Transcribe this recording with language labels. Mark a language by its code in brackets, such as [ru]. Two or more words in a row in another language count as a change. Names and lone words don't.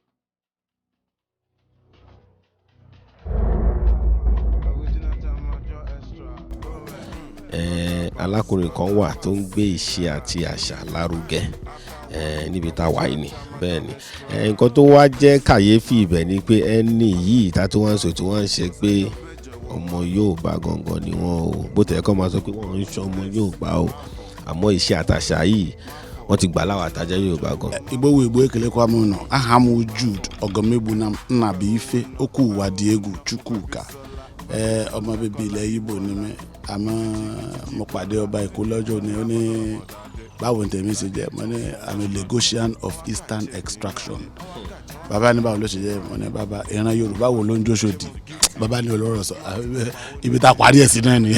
[yo] alákùnrin kan wà tó ń gbé ìṣe àti àṣà lárugẹ níbi tá a wà yìí ni bẹ́ẹ̀ ni nǹkan tó wá jẹ́ kàyéfì ibẹ̀ ni pé ẹni yìí ìta tó wọ́n ń sọ tí wọ́n ń ṣe pé ọmọ Yorùbá gangan ni wọ́n o bó tẹ̀ kọ́ máa sọ pé wọ́n ń ṣe ọmọ Yorùbá o àmọ́ ìṣe àtàṣà yìí wọ́n ti gbà láwọn àtàjẹ́ Yorùbá gan. [ig] Igbo ekele kwa m nọ aha m Jude Ọgọmegbu na Nnabuife Okwuwadị egwu Chukwuka [yo] ọmọ bíbí ilẹ̀ Igbo ni mí àmọ́ mo pàdé ọba Èkó lọ́jọ́ ni ó ní báwo tèmi ṣe jẹ́ mo ní [en] I'm a Lagosian of Eastern extraction [yo] bàbá ní báwo ló ṣe jẹ́ mo ní bàbá ìran Yorùbá wo ló ń jóṣòdì bàbá ní olóró sọ ibi tá a parí ẹ̀ sí náà nìyẹn.